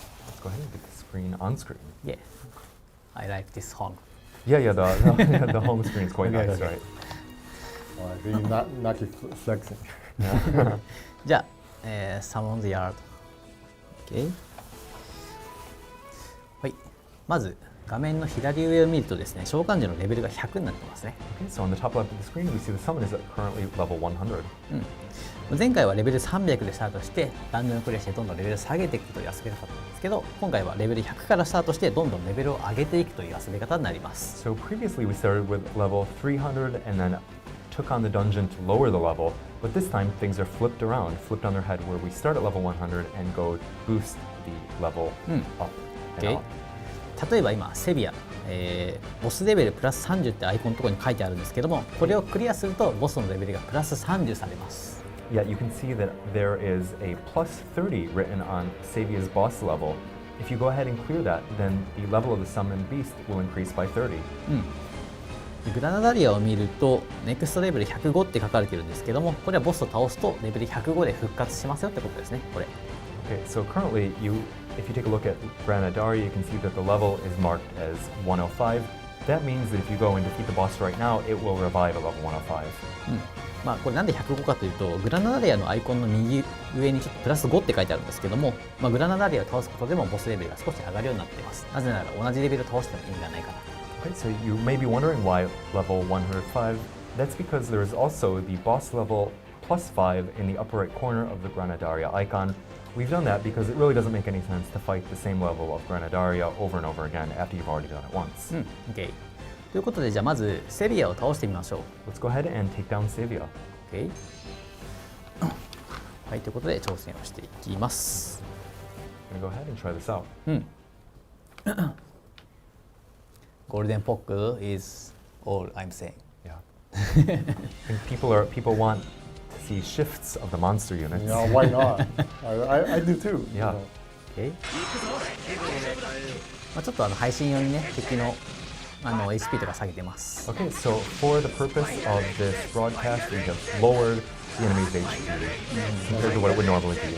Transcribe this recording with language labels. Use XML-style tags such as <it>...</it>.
<en>Let's go ahead and get the screen on screen. Yeah. I like this home. Yeah, the home screen is quite nice, right? All right, really Knacky flexing.</en> <ja>じゃあ、Summon the Yard。</ja> <en>Okay.</en> <ja>はい。まず画面の左上を見るとですね、召喚獣のレベルが100になってますね。</ja> <en>Okay, so on the top left of the screen, we see the summon is currently level 100.</en> <ja>前回はレベル300でスタートしてダンジョンをクリアしてどんどんレベルを下げていくという遊び方だったんですけど、今回はレベル100からスタートしてどんどんレベルを上げていくという遊び方になります。</ja> <en>So previously we started with level 300 and then took on the dungeon to lower the level, but this time things are flipped on their head where we start at level 100 and go boost the level up and up.</en> <ja>例えば今セビア、ボスレベルプラス30ってアイコンのところに書いてあるんですけども、これをクリアするとボスのレベルがプラス30されます。</ja> <en>Yeah, you can see that there is a plus 30 written on Savia's boss level. If you go ahead and clear that, then the level of the summoned beast will increase by 30.</en> <ja>グラナダリアを見るとネクストレベル105って書かれてるんですけども、これはボスを倒すとレベル105で復活しますよってことですね。これ。</ja> <en>Okay, so currently if you take a look at Granadaria, you can see that the level is marked as 105. That means that if you go and defeat the boss right now, it will revive at level 105.</en> <ja>まあこれなんで105かというと、グラナダリアのアイコンの右上にちょっとプラス5って書いてあるんですけども、グラナダリアを倒すことでもボスレベルが少し上がるようになっています。なぜなら同じレベルを倒しても意味がないから。</ja> <en>Okay, so you may be wondering why level 105. That's because there is also the boss level plus 5 in the upper right corner of the Granadaria icon. We've done that because it really doesn't make any sense to fight the same level of Granadaria over and over again after you've already done it once. Okay.</en> <ja>ということで、じゃあまずセビアを倒してみましょう。</ja> <en>Let's go ahead and take down Savia. Okay.</en> <ja>はい、ということで挑戦をしていきます。</ja> <en>I'm gonna go ahead and try this out. Golden Pock is all I'm saying. Yeah. I think people want to see shifts of the monster units. Yeah, why not? I do too. Yeah. Okay.</en> <ja>ちょっと配信用にね、敵のHP とか下げてます。</ja> <en>Okay, so for the purpose of this broadcast, we have lowered the enemy's HP compared to what it would normally be.</en>